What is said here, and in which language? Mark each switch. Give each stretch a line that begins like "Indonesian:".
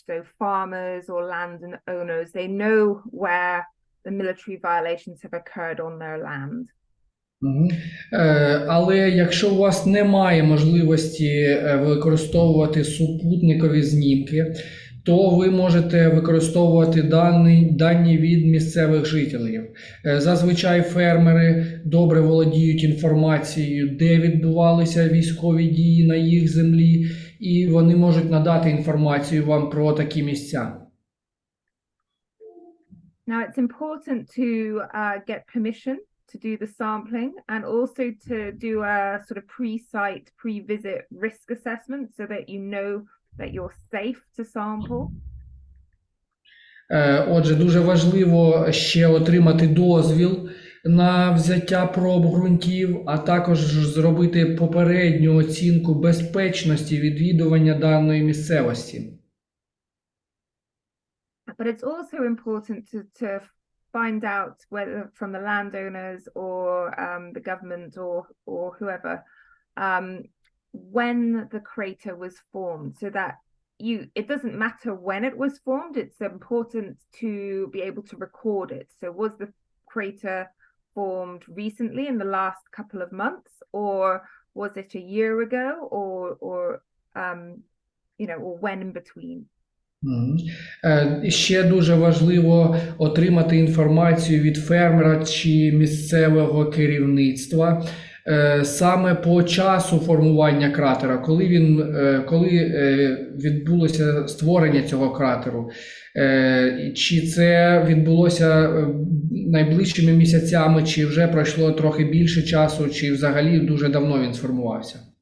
English: So farmers or landowners, they know where the military violations have occurred on their land.
Ukrainian: Але якщо у вас немає можливості використовувати супутникові знімки, то ви можете використовувати дані від місцевих жителів. Зазвичай фермери добре володіють інформацією, де відбувалися військові дії на їх землі, і вони можуть надати інформацію вам про такі місця.
English: Now it's important to get permission to do the sampling and also to do a sort of pre-site, pre-visit risk assessment so that you know that you're safe to sample.
Ukrainian: Отже, дуже важливо ще отримати дозвіл на взяття проб ґрунтів, а також зробити попередню оцінку безпечності відвідування даної місцевості.
English: But it's also important to find out whether from the landowners or the government or whoever when the crater was formed, so that it doesn't matter when it was formed, it's important to be able to record it. So was the crater formed recently in the last couple of months, or was it a year ago, or or when in between? Мгм.
Ukrainian: Ще дуже важливо отримати інформацію від фермера чи місцевого керівництва саме по часу формування кратера, коли відбулося створення цього кратеру, чи це відбулося найближчими місяцями, чи вже пройшло трохи більше часу, чи взагалі дуже давно він сформувався.